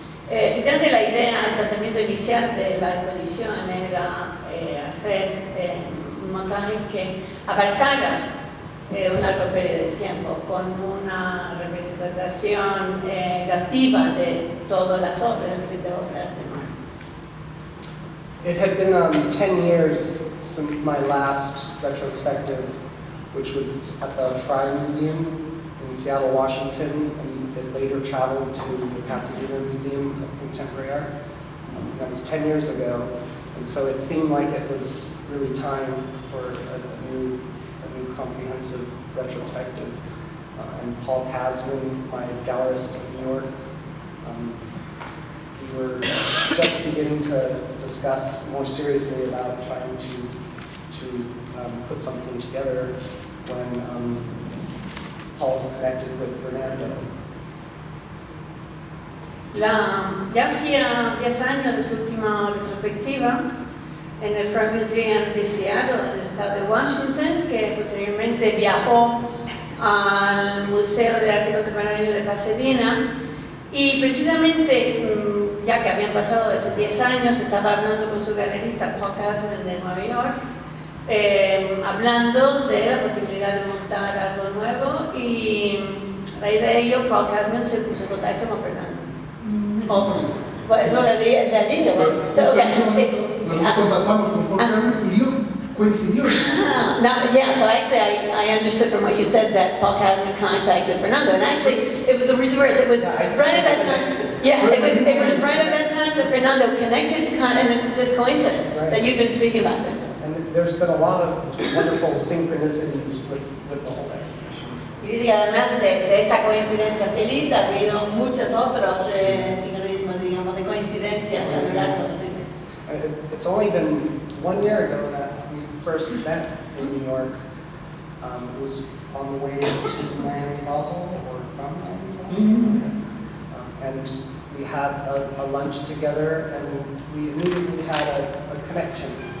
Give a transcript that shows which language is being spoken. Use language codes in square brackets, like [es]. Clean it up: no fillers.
[es] Efectivamente, la idea, el planteamiento inicial de la exposición era hacer un montaje que abarcara un largo periodo de tiempo, con una representación activa de todas las obras, de diferentes obras de Mark. [en] It had been 10 years since my last retrospective, which was at the Frye Museum in Seattle, Washington, and it later traveled to the Pasadena Museum of Contemporary Art. That was 10 years ago, and so it seemed like it was really time for a new comprehensive retrospective. And Paul Kasman, my gallerist in New York, we were just beginning to discuss more seriously about trying to put something together when Paul connected with Fernando. [es] Ya hacía 10 años de su última retrospectiva en el Frye Museum de Seattle, en el estado de Washington, que posteriormente viajó al Museo de Arte Contemporáneo de Pasadena, y precisamente ya que habían pasado esos 10 años, estaba hablando con su galerista Paul Kasman de Nueva York, hablando de la posibilidad de montar algo nuevo, y a raíz de ello Paul Kasman se puso en contacto con Fernando. Pues eso le ha dicho. Nosotros contactamos con Paul y coincidió. [en] No, yeah, so actually I understood from what you said that Paul Kasman contacted Fernando, and actually it was the reverse. It was right at that time. Yeah, it was right at that time that Fernando connected, and this coincidence that you've been speaking about this. And there's been a lot of wonderful synchronicities with the whole exhibition. [es] Y dice que además de esta coincidencia feliz, ha habido muchos otros sincronismos, digamos, de coincidencias a lo largo. Sí, sí. [en] It's only been 1 year ago that we first met in New York. It was on the way to Miami Basel, or from Miami Basel. And we had a lunch together, and we immediately had a connection.